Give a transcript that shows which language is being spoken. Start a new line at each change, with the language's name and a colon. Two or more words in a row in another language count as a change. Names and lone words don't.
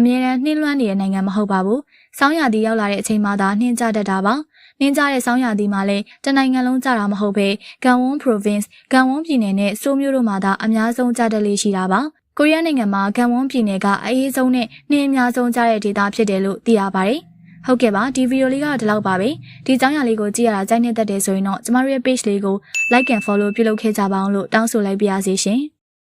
Burmese: မြဲတမ်းနှင်းလွှမ်းနေတဲ့နိုင်ငံမဟုတ်ပါဘူး။ဆောင်းရာသီရောက်လာတဲ့အချိန်မှသာနှင်းကြားတတ်တာပါ။နှင်းကြားတဲ့ဆောင်းရာသီမှာလည်းတနိုင်ငံလုံးကြတာမဟုတ်ပဲဂန်ဝွန်း province ဂန်ဝွန်းပြည်နယ်နဲ့ဆိုးမြို့တို့မှာသာအများဆုံးကြားတတ်လေးရှိတာပါ။ကိုရီးယားနိုင်ငံမှာဂန်ဝွန်းပြည်နယ်ကအအေးဆုံးနဲ့နှင်းအများဆုံးကြားတဲ့ဒေသဖြစ်တယ်လို့သိရပါတယ်။ဟုတ်ကဲ့ပါဒီဗီဒီယိုလေးကတော့ဒီလောက်ပါပဲ။ဒီအကြောင်းအရာလေးကိုကြည့်ရတာကြိုက်နေတတ်တယ်ဆိုရင်တော့ကျမတို့ရဲ့ page လေးကို
English: like and follow
Burmese: ပြုလုပ်ခဲ့ကြပါအောင်လို့တောင်းဆိုလိုက်ပါရစေရှင်။